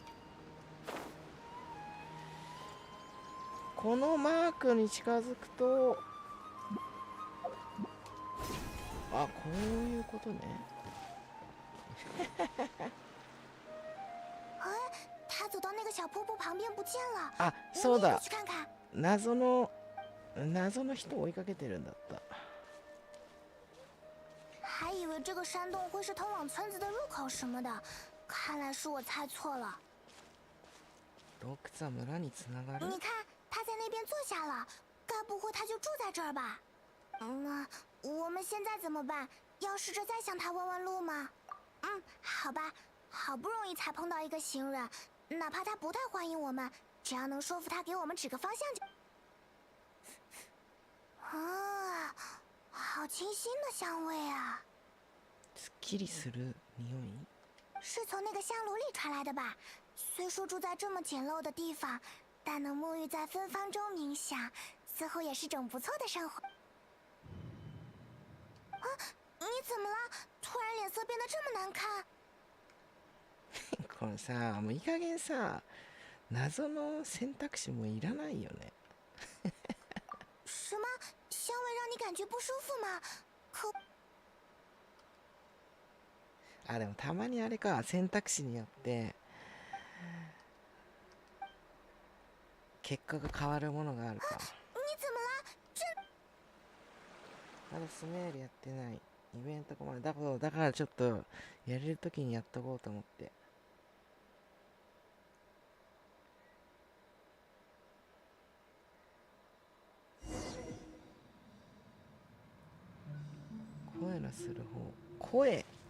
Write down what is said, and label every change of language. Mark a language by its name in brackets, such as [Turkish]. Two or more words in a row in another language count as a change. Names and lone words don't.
[Japanese] このマークに近づくと、あ、こういうことね。あ、そうだ。謎の人を追いかけてるんだった。 [Chinese] 还以为这个山洞会是通往村子的入口什么的，看来是我猜错了。 [Japanese] 洞窟は村につながる。 [Chinese] 你看，他在那边坐下了，该不会他就住在这儿吧？那我们现在怎么办？要试着再向他问问路吗？好吧，好不容易才碰到一个行人，哪怕他不太欢迎我们，只要能说服他给我们指个方向就。啊，好清新的香味啊！ [Japanese] すっきりする匂い。 [Chinese] 是从那个香炉里传来的吧？虽说住在这么简陋的地方，但能沐浴在芬芳中冥想，似乎也是种不错的生活。啊，你怎么了？突然脸色变得这么难看。 [Japanese] このさ、もういい加減さ、謎の選択肢もいらないよね。 [Chinese] 什么？香味让你感觉不舒服吗？ [Japanese] あ、でもたまにあれか、選択肢によって結果が変わるものがあるか。 [Chinese] 你怎么了？ [Japanese] まだスメールやってない。イベントこまでだからちょっとやれるときにやっとこうと思って。声のする方。声。